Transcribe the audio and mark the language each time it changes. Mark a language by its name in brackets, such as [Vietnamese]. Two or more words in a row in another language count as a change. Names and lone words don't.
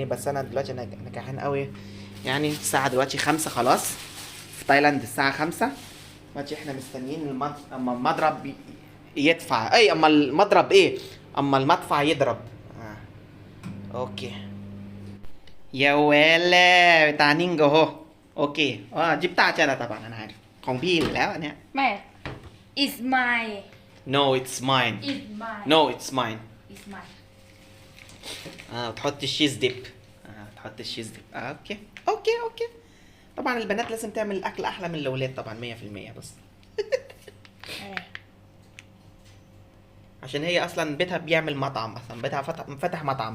[Arabic] بس انا دلوقتي انا جعان قوي يعني. الساعه دلوقتي 5 خلاص، في تايلاند الساعه 5. دلوقتي احنا مستنيين اما المضرب يدفع. اي اما المضرب ايه، اما المدفع يضرب. اوكي يا ولا بتاع نينجا اهو. اوكي دي بتاعتي انا طبعا، انا عارف [Thai] ของพี่แล้วอันเนี้ย [English] ไม่ is my no it's mine is my no it's mine is my [Arabic] تحط الشيز ديب. تحط الشيز ديب. اوكي اوكي. طبعا البنات لازم تعمل الاكل احلى من الاولاد طبعا 100%. بس [Thai] อะไร [Arabic] عشان هي اصلا بيتها بيعمل مطعم، اصلا بيتها فتح مطعم.